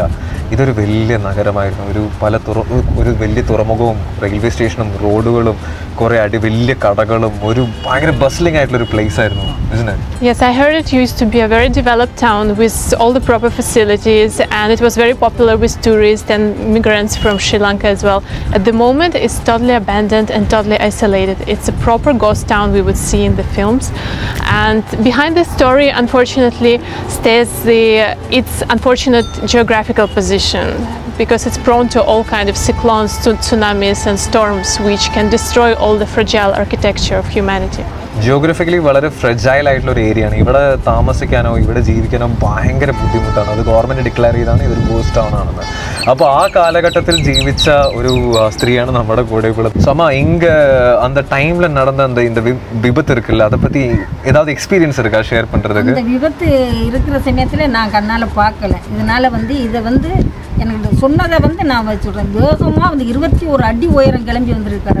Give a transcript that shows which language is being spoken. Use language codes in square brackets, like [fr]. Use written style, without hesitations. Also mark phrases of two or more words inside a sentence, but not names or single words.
[ml] ഇതൊരു വലിയ നഗരമായിരുന്നു. ഒരു വലിയ തുറമുഖവും റെയിൽവേ സ്റ്റേഷനും റോഡുകളും കുറേ വലിയ കടകളും ഒരു ഭയങ്കര ബസ്ലിംഗ് ആയിട്ടുള്ളൊരു പ്ലേസ് ആയിരുന്നു. [en] Yes, I heard it used to be a very developed town with all the proper facilities, and it was very popular with tourists and migrants from Sri Lanka as well. At the moment, it's totally abandoned and totally isolated. It's a proper ghost town we would see in the films. And behind this story, unfortunately, stays its unfortunate geographical position, because it's prone to all kinds of cyclones, tsunamis and storms, which can destroy all the fragile architecture of humanity. [ml] ജിയോഗ്രഫിക്കലി വളരെ ഫ്രെജൈൽ ആയിട്ടുള്ള ഒരു ഏരിയയാണ്. ഇവിടെ താമസിക്കാനോ ഇവിടെ ജീവിക്കാനോ ഭയങ്കര ബുദ്ധിമുട്ടാണ്. അത് ഗവൺമെൻറ് ഡിക്ലെയർ ചെയ്താണ് ഇതൊരു [en] ghost town [ml] ആണെന്ന്. അപ്പോൾ ആ കാലഘട്ടത്തിൽ ജീവിച്ച ഒരു സ്ത്രീയാണ് നമ്മുടെ കൂടെ ഉള്ളത്. [ta] சமா இங்க அந்த டைம்ல நடந்த இந்த விபத்து இருக்குல்ல, அதை பத்தி ஏதாவது எக்ஸ்பீரியன்ஸ் இருக்கா ஷேர் பண்றதுக்கு? அந்த விபத்து இருக்கிற சமயத்துல நான் கண்ணால பார்க்கல. இதனால இதை எனக்கு சொன்னதை நான் சொல்றேன். வேகமா 21 அடி உயரம் கிளம்பி வந்திருக்காரு.